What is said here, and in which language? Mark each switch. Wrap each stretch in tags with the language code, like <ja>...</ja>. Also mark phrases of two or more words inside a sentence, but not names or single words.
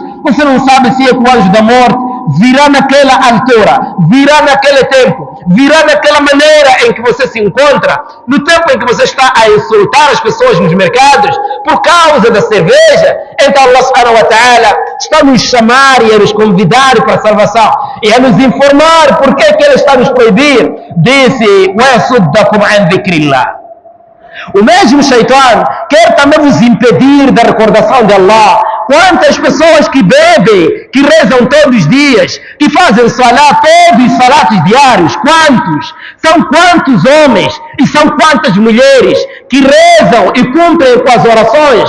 <pt>Você não sabe se é que o anjo da morte virá naquela altura, virá naquele tempo, virá naquela maneira em que você se encontra, no tempo em que você está a insultar as pessoas nos mercados por causa da cerveja. Então Allah</pt> <ar>سبحانه وتعالى</ar> <pt>está a nos chamar e a nos convidar para a salvação e a nos informar porque é que Ele está a nos proibir. Disse:</pt> <ar>وَيَصُدَّكُمْ عَنْ ذِكْرِ اللَّهِ.</ar> <pt>O mesmo Shaitã quer também vos impedir da recordação de Allah. Quantas pessoas que bebem, que rezam todos os dias, que fazem salat, todos os salatos diários, quantos? São quantos homens e são quantas mulheres que rezam e cumprem com as orações?</pt>